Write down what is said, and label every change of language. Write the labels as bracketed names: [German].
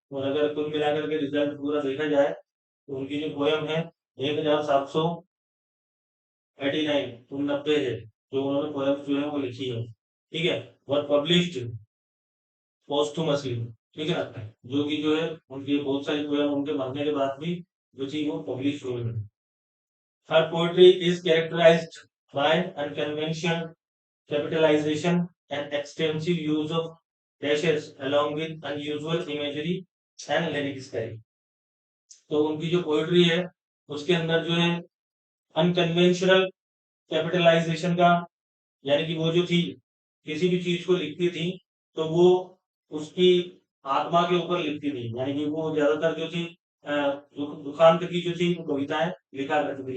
[Hindi] और अगर कुल मिलाकर के रिजल्ट पूरा देखा जाए तो उनकी जो पोएम है 1789 90 है जो उन्होंने पोएम्स जो है वो लिखी है। ठीक है, और [English] Published posthumously. [Hindi] ठीक है ना, जो कि जो है उनकी बहुत सारी पोएम उनके मरने के बाद भी जो थी वो पब्लिश हुई है। [English] Her poetry is characterized by unconventional capitalization and extensive use of dashes along with unusual imagery and lyric style। [Hindi] तो उनकी जो पोएट्री है उसके अंदर जो है अनकन्वेंशनल कैपिटलाइजेशन का, यानी कि वो जो थी किसी भी चीज को लिखती थी तो वो उसकी आत्मा के ऊपर लिखती थी, यानी कि वो ज्यादातर जो थी दुखांत की जो थी वो कविताएं लिखा करती थी।